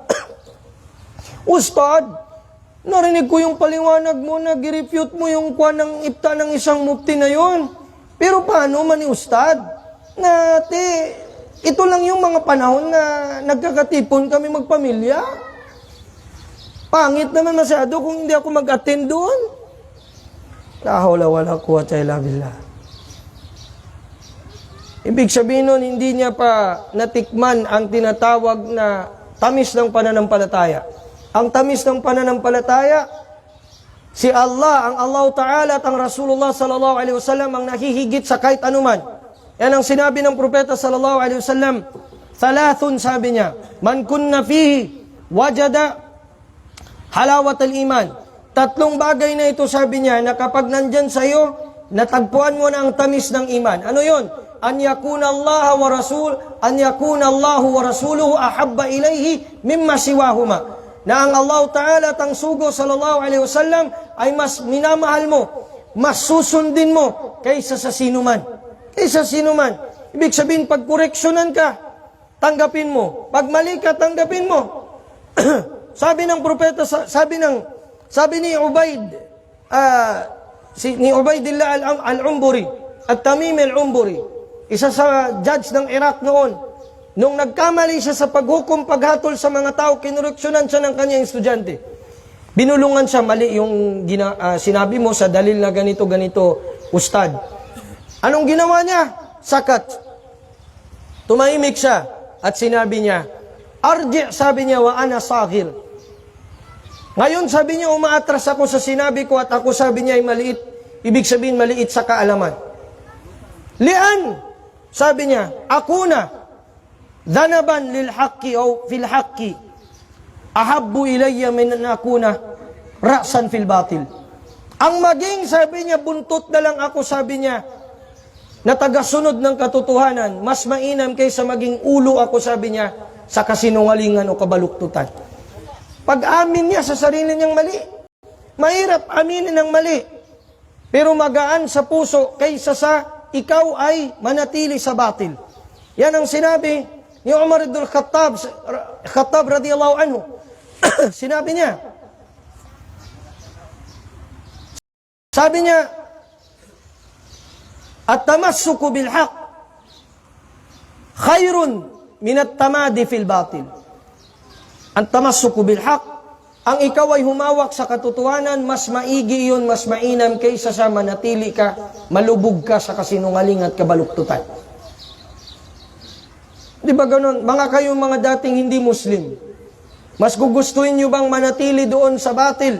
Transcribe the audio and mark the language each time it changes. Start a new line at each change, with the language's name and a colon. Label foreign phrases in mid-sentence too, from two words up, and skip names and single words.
Filipino: Ustad, narinig ko yung paliwanag mo, nag-refute mo yung kuha ng ipta ng isang mufti na yon. Pero paano man ni Ustad? Ito lang yung mga panahon na nagkakatipon kami magpamilya. Pangit naman masyado kung hindi ako mag-attend doon.
Arabic: لا حول ولا قوة إلا بالله.
Filipino: Ibig sabihin nun, hindi niya pa natikman ang tinatawag na tamis ng pananampalataya. Ang tamis ng pananampalataya, si Allah, ang
Arabic: الله تعالى
Filipino: at ang Rasulullah
Arabic: صلى الله عليه وسلم
Filipino: ang nahihigit sa kahit anuman. Yan ang sinabi ng Propeta
Arabic: صلى الله عليه وسلم.
Filipino: Thalathun, sabi niya,
Arabic: من كن فيه وجد حلاوة الإيمان.
Filipino: Tatlong bagay na ito, sabi niya, na kapag nandyan sa iyo, natagpuan mo na ang tamis ng iman. Ano yon?
Arabic: أن يكون الله ورسول، أن يكون الله ورسوله أحب إليه مما سواهما.
Filipino: Na ang
Arabic: الله تعالى
Filipino: at ang sugo
Arabic: صلى الله عليه وسلم
Filipino: ay mas minamahal mo, mas susundin mo kaysa sa sinuman. Kaysa sinuman. Ibig sabihin, pag koreksyonan ka, tanggapin mo. Pag mali ka, tanggapin mo. Sabi ng propeta, sabi ni Ubaydillah al-Umburi, at Tamim al-Umburi, isa sa judge ng Iraq noon, nung nagkamali siya sa paghukom, paghatol sa mga tao, kinureksyonan siya ng kanyang estudyante. Binulungan siya, mali yung sinabi mo sa dalil na ganito, ustad. Anong ginawa niya? Sakat. Tumahimik siya at sinabi niya, arji, sabi niya,
Arabic: وأنا صغير.
Filipino: Ngayon sabi niya, umaatras ako sa sinabi ko at ako sabi niya ay maliit. Ibig sabihin, maliit sa kaalaman. Lian, sabi niya, ako na,
Arabic: ذنبا للحق أو في الحق أحب إلي من أن أكون رأسا في الباطل.
Filipino: Ang maging, sabi niya, buntot na lang ako, sabi niya, na tagasunod ng katotohanan, mas mainam kaysa maging ulo ako, sabi niya, sa kasinungalingan o kabaluktutan. Pag-amin niya sa sarili niyang mali, mahirap aminin ang mali, pero magaan sa puso kaysa sa ikaw ay manatili sa batil. Yan ang sinabi ni Umar ibn Khattab
Arabic: رضي الله عنه.
Filipino: Sinabi niya, sabi niya,
Arabic: التمسك بالحق خير من التمادي في الباطل. Ang التمسك بالحق,
Filipino: ang ikaw ay humawak sa katotohanan, mas maigi yun, mas mainam kaysa sa manatili ka, malubog ka sa kasinungaling at kabaluktutan. Di ba ganun? Mga kayong mga dating hindi Muslim, mas gugustuhin nyo bang manatili doon sa batil?